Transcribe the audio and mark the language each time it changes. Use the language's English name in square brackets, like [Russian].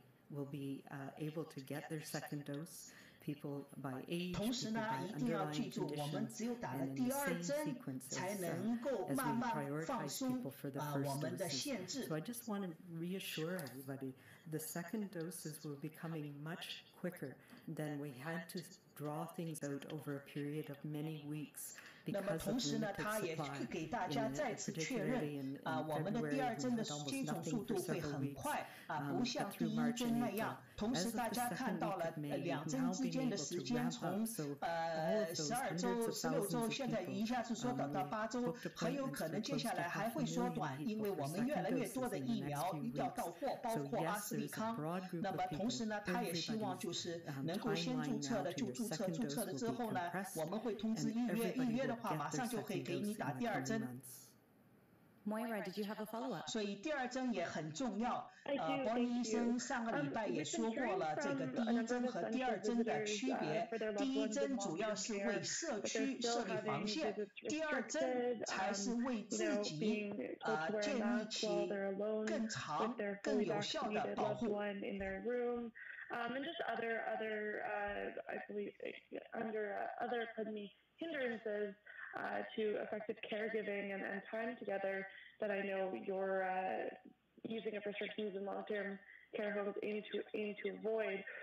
[English] Will be able to get their second dose. People by age, [Chinese] 同时呢，一定要记住，我们只有打了第二针，才能够慢慢放松我们的限制。 [English] So I just want to reassure everybody, the second doses will be coming much quicker than we had to draw things out over a period of many weeks. [Chinese] 那么同时呢，他也给大家再次确认我们的第二针的接种速度会很快不像第一针那样。同时大家看到了两针之间的时间从12周、16周，现在一下子缩短到8周，很有可能接下来还会缩短，因为我们越来越多的疫苗要到货，包括阿斯利康。那么同时呢，他也希望就是能够先注册的就注册，注册了之后呢，我们会通知预约的话，马上就可以给你打第二针。 [English] Moira, did you have a follow-up? [Chinese] 所以第二针也很重要。博尼医生上个礼拜也说过了，这个第一针和第二针的区别。第一针主要是为社区设立防线，第二针才是为自己建立起更长、更有效的保护。 [English] And just other I believe under other hindrances to effective caregiving and time together that I know you're using of restrictions in long-term care homes aim to avoid.